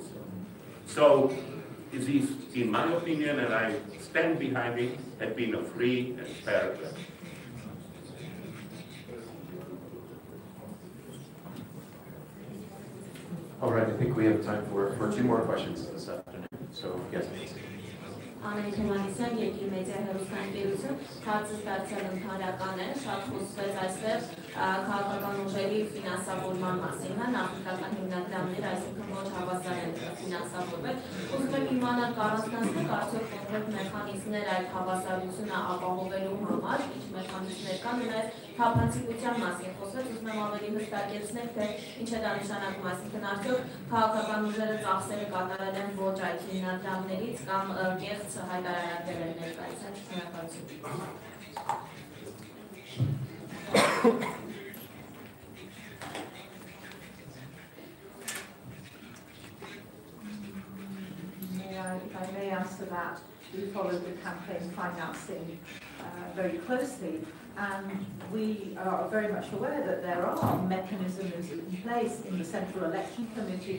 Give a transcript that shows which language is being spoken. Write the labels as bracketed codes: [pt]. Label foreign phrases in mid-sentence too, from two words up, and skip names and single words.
[en] So this is, in my opinion, and I stand behind it, has been a free and fair election. All right, I think we have time for 2 more questions this afternoon. So, yes, please. [hy] Անենքեմանիսյան երկիր մեդիա հեռուստաընկերություն հարցը ստացել ընդհանրական է, շատ խոսվեց այստեղ քաղաքական ուժերի ֆինանսավորման մասին, նախնական հիմնադրամներ, այսինքն ոչ հավասար են ֆինանսավորվել։ Ուզում եմ իմանալ կառուցվածքներ, արդյոք կոնկրետ մեխանիզմներ այդ հավասարությունը ապահովելու համար, ինչ մեխանիզմներ կան, ու նաև թափանցիկության մասին խոսվեց, ուզում եմ ավելի հստակեցնել, թե ինչ է դա նշանակում, այսինքն արդյոք քաղաքական ուժերը ծախսերը կատարել են ոչ այդ հիմնադրամներից կամ կեղծ հայտարարել են ներկայացած շնորհակալություն։ [en] If I may answer that, we followed the campaign financing very closely, and we are very much aware that there are mechanisms in place in the Central Election Committee.